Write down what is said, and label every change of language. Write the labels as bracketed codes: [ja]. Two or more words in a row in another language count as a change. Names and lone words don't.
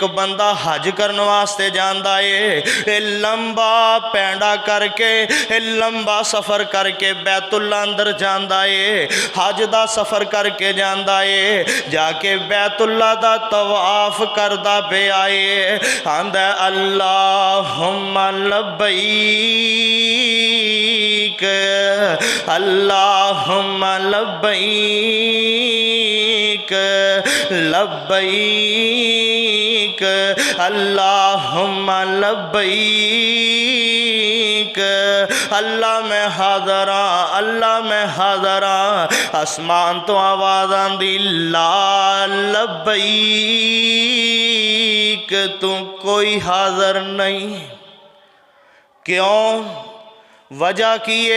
[pa] ਬੰਦਾ ਹਜ ਕਰਨੇ ਵਾਸਤੇ ਜਾਂਦਾ ਹੈ, ਲੰਬਾ ਪੈਂਡਾ ਕਰਕੇ, ਲੰਬਾ ਸਫ਼ਰ ਕਰਕੇ ਬੈਤੁੱਲਾ ਅੰਦਰ ਜਾਂਦਾ ਹੈ, ਹਜ ਦਾ ਸਫ਼ਰ ਕਰਕੇ ਜਾਂਦਾ ਹੈ, ਜਾਕੇ ਬੈਤੁੱਲਾ ਦਾ ਤਵਾਫ਼ ਕਰਦਾ ਪੇ ਆਏ, ਆਂਦਾ [ar] اللهم لبيك اللهم لبيك لبيك اللهم لبيك. [pa] ਅੱਲਾਹ ਮੈਂ ਹਾਜ਼ਰਾ, ਅੱਲਾਹ ਮੈਂ ਹਾਜ਼ਰਾ। ਆਸਮਾਨ ਤੋ ਆਵਾਜ਼ ਆਂਦੀ [ar] لا لبيك, [pa] ਤੂ ਕੋਈ ਹਾਜ਼ਰ ਨਹੀਂ। ਕਿਉਂ? ਵਜ੍ਹਾ ਕੀ ਹੈ?